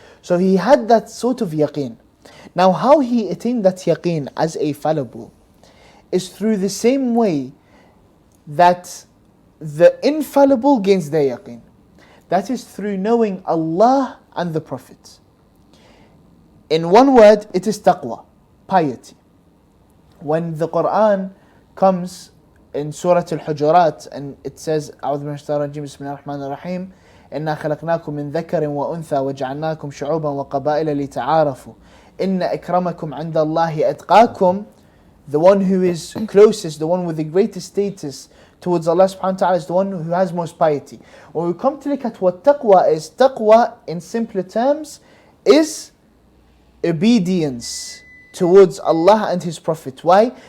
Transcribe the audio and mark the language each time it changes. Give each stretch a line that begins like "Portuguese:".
English: So he had that sort of yaqeen. Now how he attained that yaqeen as a fallible is through the same way that the infallible gains their yaqeen. That is through knowing Allah and the Prophet. In one word, it is taqwa, piety. When the Quran comes in Surah Al-Hujurat and it says,
Arabic: أعوذ بالله من الشيطان الرجيم بسم الله الرحمن الرحيم إنا خلقناكم من ذكر وأنثى وجعلناكم شعوبا وقبائل لتعارفوا إن أكرمكم عند الله أتقاكم.
English: The one who is closest, the one with the greatest status towards Allah subhanahu wa ta'ala is the one who has most piety. When we come to look at what taqwa is, taqwa in simpler terms is obedience towards Allah and His Prophet. Why?